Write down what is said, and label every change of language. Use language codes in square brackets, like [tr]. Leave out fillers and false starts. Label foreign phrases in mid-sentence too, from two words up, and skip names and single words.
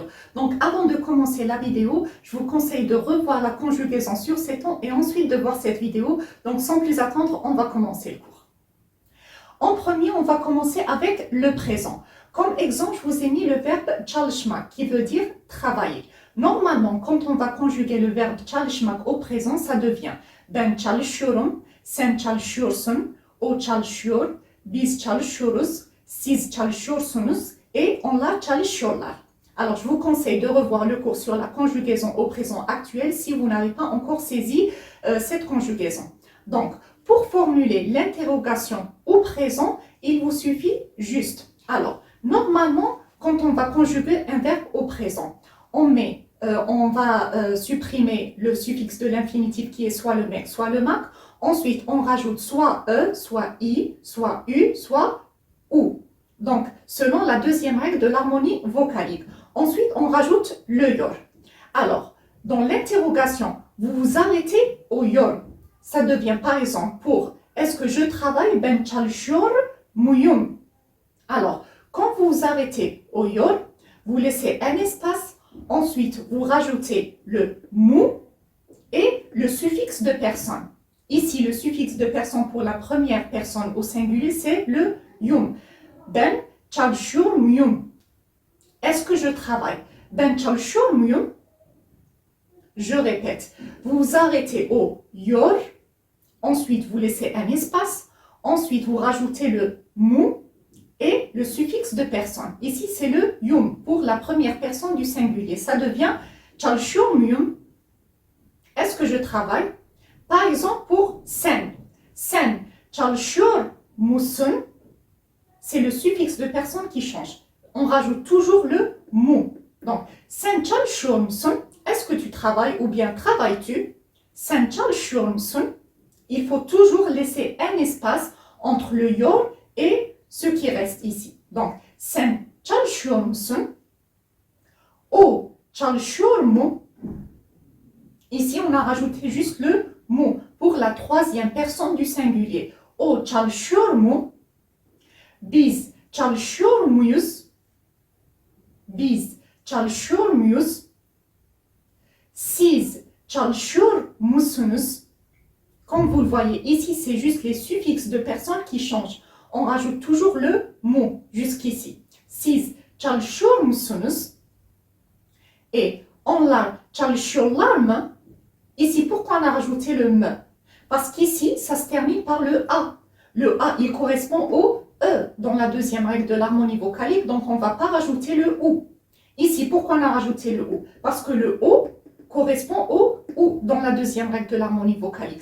[fr] Donc avant de commencer la vidéo, je vous conseille de revoir la conjugaison sur ces temps et ensuite de voir cette vidéo. Donc sans plus attendre, on va commencer le cours. En premier, on va commencer avec le présent. Comme exemple, je vous ai mis le verbe çalışmak qui veut dire travailler. Normalement, quand on va conjuguer le verbe çalışmak au présent, ça devient [tr] ben çalışıyorum, sen çalışıyorsun, o çalışıyor, biz çalışıyoruz, siz çalışıyorsunuz [fr] et [tr] onlar çalışıyorlar. [fr] Alors, je vous conseille de revoir le cours sur la conjugaison au présent actuel si vous n'avez pas encore saisi cette conjugaison. Donc, pour formuler l'interrogation au présent, il vous suffit juste. Alors, normalement, quand on va conjuguer un verbe au présent, on va supprimer le suffixe de l'infinitif qui est soit le mec, soit le mac. Ensuite, on rajoute soit e, soit i, soit u, soit ou. Donc, selon la deuxième règle de l'harmonie vocalique. Ensuite, on rajoute le yor. Alors, dans l'interrogation, vous vous arrêtez au yor. Ça devient par exemple pour est-ce que je travaille [tr] ben çalışıyor muyum? [fr] Alors, quand vous vous arrêtez au yor, vous laissez un espace, ensuite vous rajoutez le mu et le suffixe de personne. Ici, le suffixe de personne pour la première personne au singulier, c'est le yum. [tr] Ben çalışıyor muyum? [fr] Est-ce que je travaille? [tr] Ben çalışıyor muyum? [fr] Je répète, vous vous arrêtez au yor, ensuite vous laissez un espace, ensuite vous rajoutez le mu et le suffixe de personne. Ici, c'est le yum pour la première personne du singulier. Ça devient [tr] çalışıyor muyum? [fr] Est-ce que je travaille? Par exemple, pour sen. [tr] Sen çalışıyor musun? [fr] C'est le suffixe de personne qui change. On rajoute toujours le mu. Donc, [tr] sen çalışıyor musun? [fr] Est-ce que tu travailles ou bien travailles-tu? [tr] Sen çalışıyor musun? [fr] Il faut toujours laisser un espace entre le yor et ce qui reste ici. Donc, [tr] sen çalışıyor musun? O çalışıyor mu? [fr] Ici, on a rajouté juste le mu pour la troisième personne du singulier. [tr] O çalışıyor mu? Biz çalışıyor muyuz? Biz çalışıyor muyuz? Siz çalışıyor musunuz? [fr] Comme vous le voyez, ici, c'est juste les suffixes de personnes qui changent. On rajoute toujours le mu jusqu'ici. [tr] Siz çalışıyor musunuz? Et onlar çalışıyorlar mı? [fr] Ici, pourquoi on a rajouté le me? Parce qu'ici, ça se termine par le a. Le a, il correspond au e dans la deuxième règle de l'harmonie vocalique, donc on ne va pas rajouter le ou. Ici, pourquoi on a rajouté le ou? Parce que le o correspond au ou dans la deuxième règle de l'harmonie vocalique.